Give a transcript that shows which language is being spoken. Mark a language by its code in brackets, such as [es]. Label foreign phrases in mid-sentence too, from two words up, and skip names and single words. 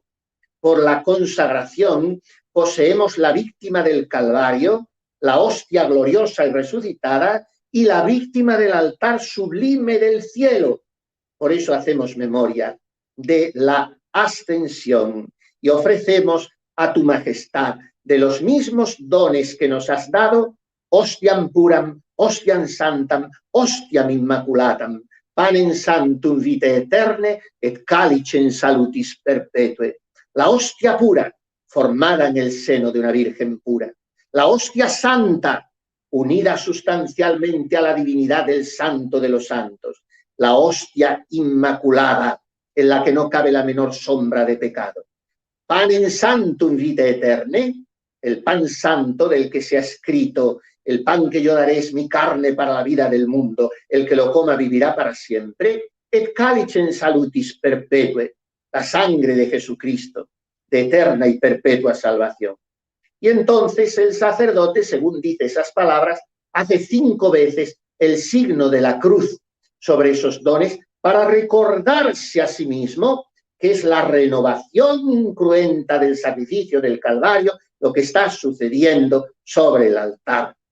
[es] Por la consagración poseemos la víctima del Calvario, la hostia gloriosa y resucitada, y la víctima del altar sublime del cielo. Por eso hacemos memoria de la ascensión y ofrecemos a tu majestad de los mismos dones que nos has dado, [la] hostiam puram, hostiam santam, hostiam immaculatam, panem santum vitae eterne et calicem salutis perpetue. [es] La hostia pura, formada en el seno de una virgen pura. La hostia santa, unida sustancialmente a la divinidad del santo de los santos. La hostia inmaculada, en la que no cabe la menor sombra de pecado. [la] Panem santum vitae eterne, [es] el pan santo del que se ha escrito: el pan que yo daré es mi carne para la vida del mundo, el que lo coma vivirá para siempre. [la] Et calicem salutis perpetue, [es] la sangre de Jesucristo, de eterna y perpetua salvación. Y entonces el sacerdote, según dice esas palabras, hace 5 veces el signo de la cruz sobre esos dones para recordarse a sí mismo que es la renovación cruenta del sacrificio del Calvario, lo que está sucediendo sobre el altar.